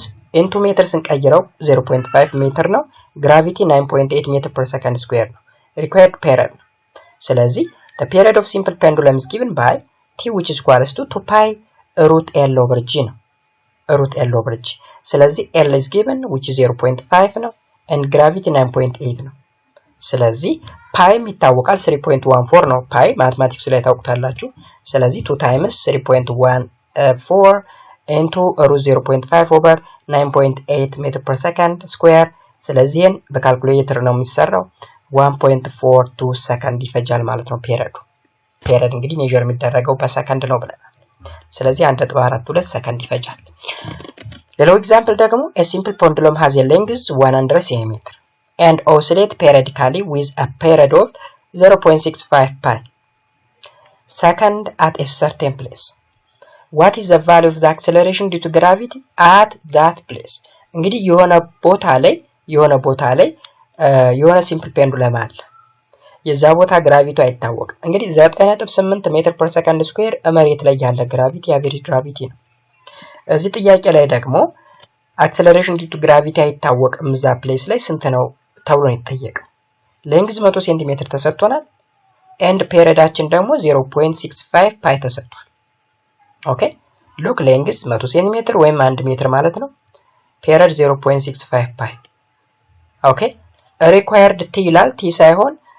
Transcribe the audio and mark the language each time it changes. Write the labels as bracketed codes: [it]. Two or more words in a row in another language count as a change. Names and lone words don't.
[en] into meter [am] ስንቀይረው 0.5 ሜትር ነው። [en] ግራቪቲ 9.8 meter per second square ነው። required period [am] ነው። ስለዚህ [en] the period of simple pendulum is given by t which is equals to 2 pi root L over G ነው። root L over G ስለዚህ L is given which is 0.5 ነው and gravity 9.8 [am] ነው። ስለዚህ pi ይታወቃል 3.14 ነው። pi ማትማቲክስ ላይ ታውቁታላችሁ። ስለዚህ [en] 2 times 3.14 into root 0.5 over 9.8 meter per second square [am] ስለዚህ በካልኩሌተር ነው የሚሰራው 1.42 ሰከንድ ይፈጃል ማለት ነው። ፔሪዮድ እንግዲህ ሜዠር የሚደረገው በሰከንድ ነው ብለናል። ስለዚህ 1.42 ሰከንድ ይፈጃል። ሌላው ኤግዛምፕል ደግሞ [en] a simple pendulum has a length 100 cm and oscillate periodically with a period of 0.65 pi second at a certain place. What is the value of the acceleration due to gravity at that place? [am] እንግዲህ የሆነ ቦታ ላይ የሆነ [en] simple pendulum [am] አለ። የዛ ቦታ ግራቪቲ አይታወቅም። እንግዲህ 9.8 [en] meter per second [am] ስኩዌር መሬት ላይ ያለ ግራቪቲ [en] average gravity [am] ነው። እዚህ ጥያቄ ላይ ደግሞ [en] acceleration due to gravity [am] አይታወቅም እዛ ፕሌስ ላይ ስንት ነው ተብሎ ነው የተጠየቀው። ሌንግዝ 100 ሴንቲሜትር ተሰጥቶናል ኤንድ ፔሪዮዳችን ደግሞ 0.65 ፓይ ተሰጥቷል። [en] okay look length [am] 100 ሴንቲሜትር ወይም 1 ሜትር ማለት ነው። ፔሪዮድ 0.65 ፓይ [en] okay required T [am] ይላል። ቲ ሳይሆን